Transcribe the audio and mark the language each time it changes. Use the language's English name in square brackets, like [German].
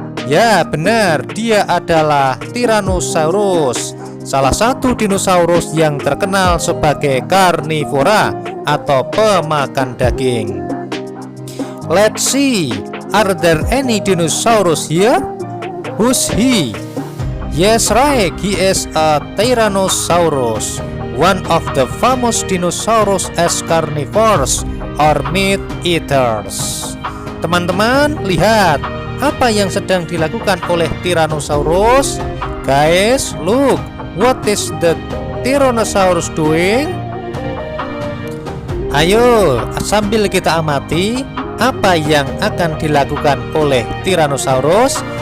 [Indonesian] Ya benar, dia adalah Tyrannosaurus, salah satu dinosaurus yang terkenal sebagai karnivora atau pemakan daging. [English] Let's see, are there any dinosaurs here? Who's he? Yes, right, he is a Tyrannosaurus, one of the famous dinosaurs as carnivores or meat eaters. [Indonesian] Teman-teman, lihat apa yang sedang dilakukan oleh Tyrannosaurus. [English] Guys, look, what is the Tyrannosaurus doing? [Indonesian] Ayo, sambil kita amati apa yang akan dilakukan oleh Tyrannosaurus.